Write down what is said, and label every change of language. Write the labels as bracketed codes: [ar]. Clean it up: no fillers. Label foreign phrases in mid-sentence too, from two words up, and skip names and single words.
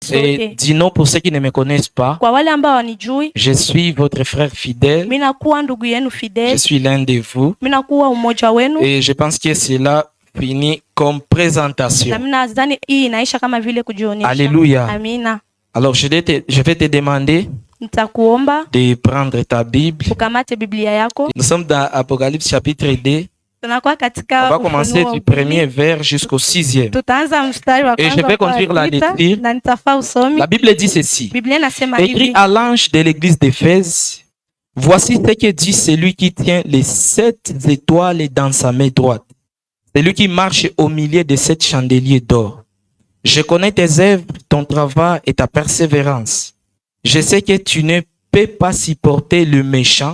[fr] Et Dino, pour ceux qui ne me connaissent pas, [sw] Kwa wale ambao wanijui, [fr] je suis votre frère fidèle. [sw] mimi nakuwa ndugu yenu [fr] Je fidèle, suis l'un de vous. [sw] mimi nakuwa umoja wenu, [fr] Et je pense que cela finit comme présentation. [sw] na mimi nadhani hii inaisha kama vile kujionyesha. [fr] Alléluia. [sw] Amina. [fr] Alors je vais te demander [sw] Nitakuomba [fr] de prendre ta Bible. [sw] ukamate Biblia yako. [fr] Nous sommes dans Apocalypse chapitre 2. [sw] Tunakuwa [fr] On [sw] katika [fr] va commencer du premier vers jusqu'au 6e. [sw] Tutaanza mstari wa [fr] Et je vais conduire la lecture. [sw] na nitafaa usomi. [fr] La Bible dit ceci. [sw] Biblia inasema [fr] Écrit [sw] hivi: [fr] à l'ange de l'église d'Éphèse, voici ce que dit celui qui tient les 7 étoiles dans sa main droite, celui qui marche au milieu de 7 chandeliers d'or. Je connais tes œuvres, ton travail et ta persévérance. Je sais que tu ne peux pas supporter le méchant.